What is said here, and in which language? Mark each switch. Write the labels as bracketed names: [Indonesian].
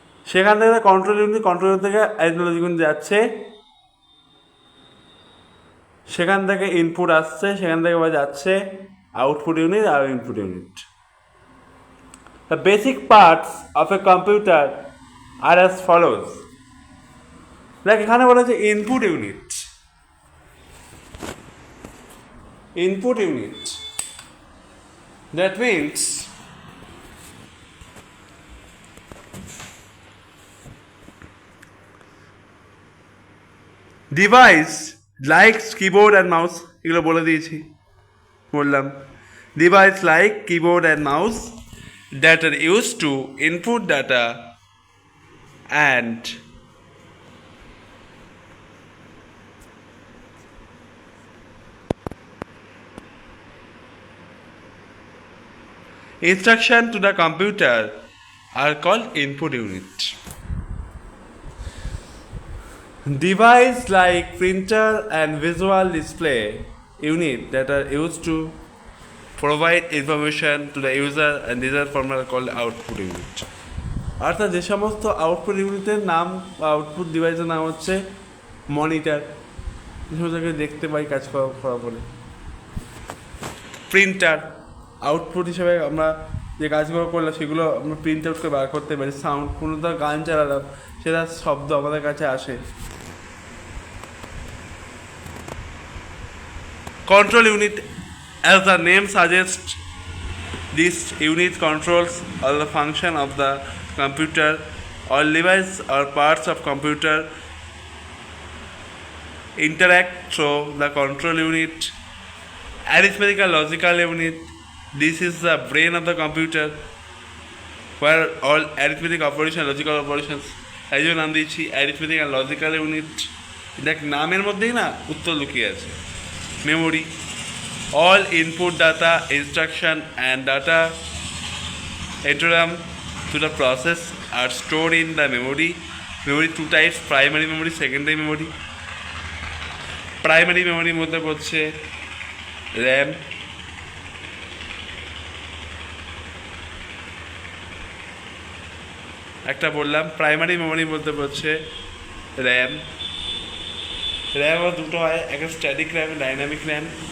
[Bangla] সেখান থেকে control unit, control থেকে arithmetic logical unit যাচ্ছে, সেখান থেকে ইনপুট আসছে, সেখান থেকে যাচ্ছে output unit আর input unit. [English] The basic parts of a computer are as follows. Like [Bangla] এখানে বলা হচ্ছে input unit. [English] Input unit. That means device like keyboard and mouse, [Bangla] এগুলো বলে দিয়েছি, বললাম [English] device like keyboard and mouse that are used to input data and instruction to the computer are called input unit. Device like printer and visual display unit that are used to provide information to the user and these are formally called output unit. [Bangla] অর্থাৎ যে সমস্ত output ইউনিটের নাম বা output ডিভাইসের নাম হচ্ছে monitor, যে সমস্ত দেখতে পাই কাজ করার পরে। প্রিন্টার আউটপুট হিসেবে আমরা যে কাজগুলো করলাম সেগুলো আমরা প্রিন্ট আউট করে বার করতে পারি। সাউন্ড, কোনো তো গান চালালাম, সেটা শব্দ আমাদের কাছে আসে। [English] Control unit, as the name suggests, this unit controls all the function of the computer. All devices or parts of computer interact through the control unit. Arithmetic and logical unit, this is the brain of the computer where all arithmetic operation, logical operations, [Bangla] এই জন্য নাম দিয়েছি [English] arithmetic and logical unit। [Bangla] দেখ নামের মধ্যেই না উত্তর লুকিয়ে আছে। [English] Memory, all input data, instruction and data entered to the process are stored in the memory. Memory two types, primary memory, secondary memory. [Bangla] Primary মেমোরির মধ্যে পড়ছে র্যাম, একটা বললাম প্রাইমারি মেমোরির মধ্যে পড়ছে র্যাম। র্যামও দুটো হয়, একটা স্ট্যাটিক র্যাম, ডাইনামিক র্যাম।